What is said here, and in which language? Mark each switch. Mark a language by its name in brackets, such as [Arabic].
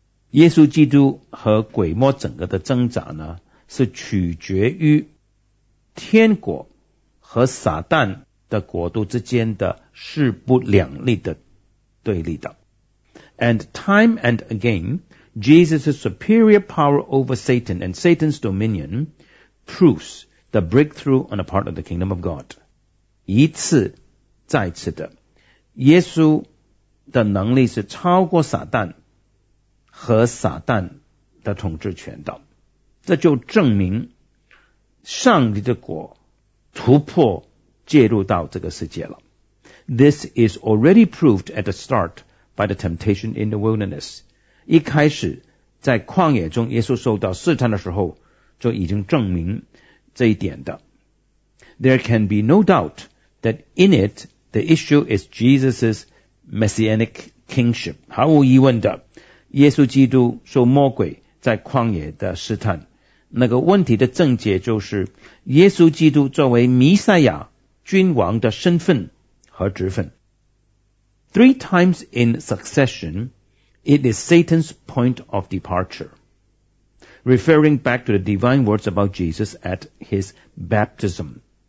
[Chinese] 耶稣基督和鬼魔整个的挣扎呢，是取决于天国和撒旦的国度之间的势不两立的对立的。 [English] And time and again, Jesus' superior power over Satan and Satan's dominion proves the breakthrough on the part of the kingdom of God. [Chinese] 一次再次的，耶稣的能力是超过撒旦和撒旦的统治权的。这就证明上帝的国突破介入到这个世界了。 [English] This is already proved at the start by the temptation in the wilderness. [Chinese] 一开始在旷野中耶稣受到试探的时候就已经证明这一点的。 [English] There can be no doubt that in it, the issue is Jesus' messianic kingship. [Chinese] 毫无疑问的，耶稣基督受魔鬼在旷野的试探，那个问题的症结就是耶稣基督作为弥赛亚君王的身份和职分。 [English] Three times in succession, it is Satan's point of departure, referring back to the divine words about Jesus at his baptism.